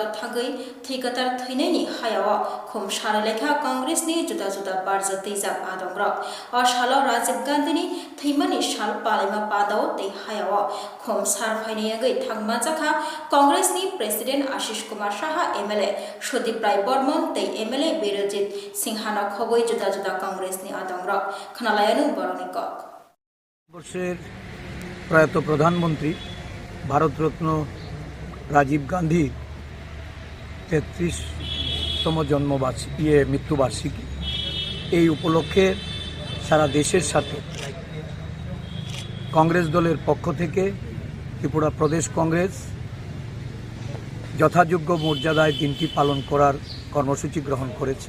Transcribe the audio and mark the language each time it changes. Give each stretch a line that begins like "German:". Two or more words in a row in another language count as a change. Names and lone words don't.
Kok Borok: thagai Thikatar Thineni Hayawa, Kum Sharaleka Congress ni Juda Juda Barza Tizab Adongrok, or Shala Rajiv Gandhi, Thimani Shal Palima Pado, De Hayawa, Kum Sarfaniaga Thangmazaka, Congress ni President Ashish Kumar Shaha MLA, Shudip Rai Bormon, De MLA Birojit, Singhana Khoboi Juda Juda Congress ni Adongrok, Kanalayanu Boronikok.
Bangla: বর্ষের প্রয়াত প্রধানমন্ত্রী ভারতরত্ন রাজীব গান্ধী 33তম জন্মবার্ষিকী মৃত্যুবার্ষিকী এই উপলক্ষে সারা দেশের সাথে কংগ্রেস দলের পক্ষ থেকে ত্রিপুরা প্রদেশ কংগ্রেস যথাযোগ্য মর্যাদায় দিনটি পালন করার কর্মসূচি গ্রহণ করেছে।